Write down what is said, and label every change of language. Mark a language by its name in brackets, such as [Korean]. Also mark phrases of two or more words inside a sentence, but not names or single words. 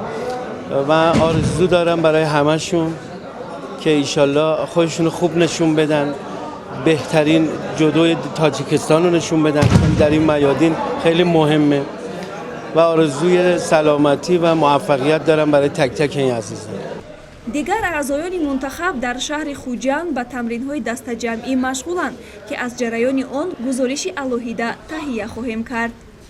[Persian] من آرزو دارم برای همشون که ایشالله خودشون خوب نشون بدن، بهترین جودوی تاجیکستان رو نشون بدن در این میادین خیلی مهمه و آرزوی سلامتی و موفقیت دارم برای تک تک این عزیزان. [Tajik] дигар аъзоёни мунтахаб дар шаҳри хуҷанд ба тамринҳои дастаҷамъӣ машғуланд ки аз ҷараёни он гузориши алоҳида таҳия хоҳем кард.